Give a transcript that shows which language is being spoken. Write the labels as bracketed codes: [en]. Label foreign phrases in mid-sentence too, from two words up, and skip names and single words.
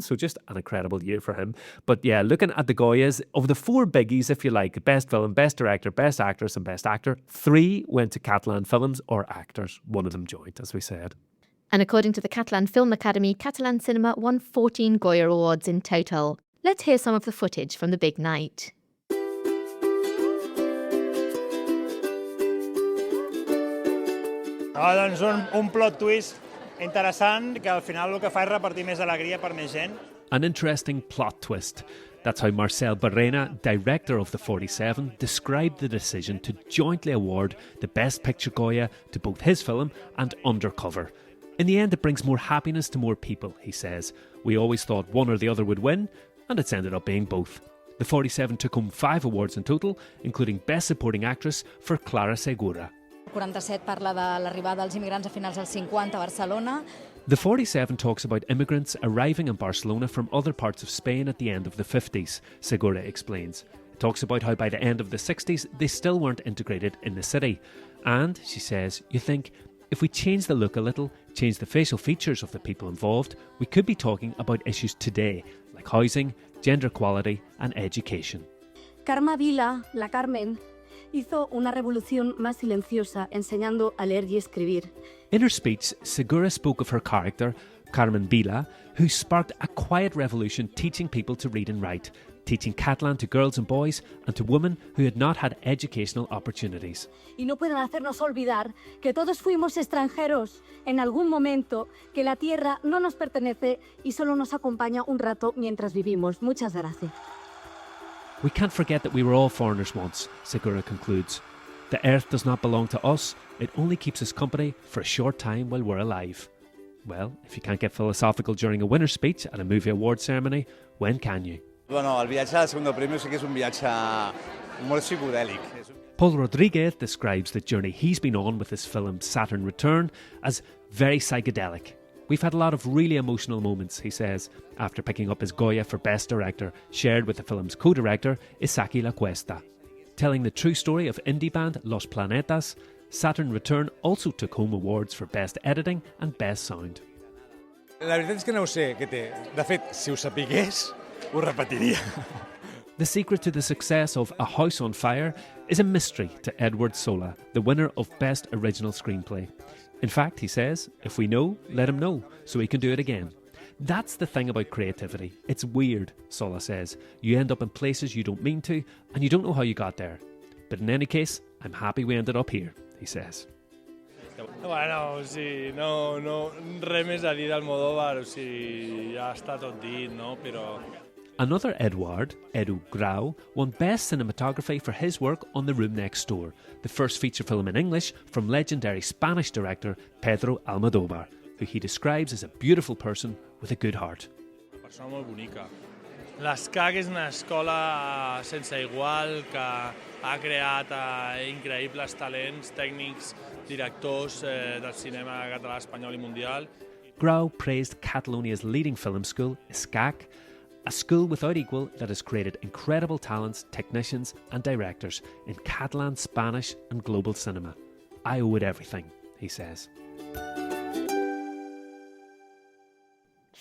[en] So just an incredible year for him. But yeah, looking at the Goyas, of the 4 biggies, if you like, Best Film, Best Director, Best Actress and Best Actor, 3 went to Catalan films or actors. One of them joined, as we said. And according to the Catalan Film Academy, Catalan cinema won 14 Goya Awards in total. Let's hear some of the footage from the big night. [ca] Doncs un [en] plot twist [ca] interessant que al final el que fa és repartir més alegria per més gent. [en] An interesting plot twist. That's how Marcel Barrena, director of The 47, described the decision to jointly award the Best Picture Goya to both his film and Undercover. In the end, it brings more happiness to more people, he says. We always thought one or the other would win, and it's ended up being both. The 47 took home 5 awards in total, including Best Supporting Actress for Clara Segura. 47 parla de l'arribada dels immigrants a finals dels 50 a Barcelona. The 47 talks about immigrants arriving in Barcelona from other parts of Spain at the end of the 50s, Segura explains. It talks about how by the end of the 60s they still weren't integrated in the city. And, she says, you think, if we change the look a little, change the facial features of the people involved, we could be talking about issues today, like housing, gender equality and education. [es] Carme Vila, la Carmen, hizo una revolución más silenciosa enseñando a leer y escribir. [en] In her speech, Segura spoke of her character, Carmen Vila, who sparked a quiet revolution teaching people to read and write, teaching Catalan to girls and boys and to women who had not had educational opportunities. [es] Y no pueden hacernos olvidar que todos fuimos extranjeros en algún momento, que la tierra no nos pertenece y solo nos acompaña un rato mientras vivimos. Muchas gracias. [en] We can't forget that we were all foreigners once, Segura concludes. The earth does not belong to us, it only keeps us company for a short time while we're alive. Well, if you can't get philosophical during a winner's speech at a movie award ceremony, when can you? [ca] Bueno, el viatge al [es] segundo premio [ca] sí que és un viatge molt psicodèlic. [en] Paul Rodríguez describes the journey he's been on with his film Saturn Return as very psychedelic. We've had a lot of really emotional moments, he says, after picking up his Goya for Best Director, shared with the film's co-director, Isaki Lacuesta. Telling the true story of indie band Los Planetas, Saturn Return also took home awards for Best Editing and Best Sound. La veritat és que no ho sé què té. De fet, si ho sapigués, ho repetiria. The secret to the success of A House on Fire is a mystery to Eduard Sola, the winner of Best Original Screenplay. In fact, he says, if we know, let him know, so he can do it again. That's the thing about creativity. It's weird, Sola says. You end up in places you don't mean to, and you don't know how you got there. But in any case, I'm happy we ended up here, he says. [ca] Bueno, sí, no, res més a dir d'Almodóvar, o sigui, ja està tot dit, no? Però... [en] Another Eduard, Edu Grau, won Best Cinematography for his work on The Room Next Door, the first feature film in English from legendary Spanish director Pedro Almodóvar, who he describes as a beautiful person with a good heart. [ca] Una persona molt bonica. L'ESCAC és una escola sense igual que ha creat increïbles talents tècnics, directors del cinema català, espanyol i mundial. [en] Grau praised Catalonia's leading film school, ESCAC, a school without equal that has created incredible talents, technicians and directors in Catalan, Spanish and global cinema. I owe it everything, he says.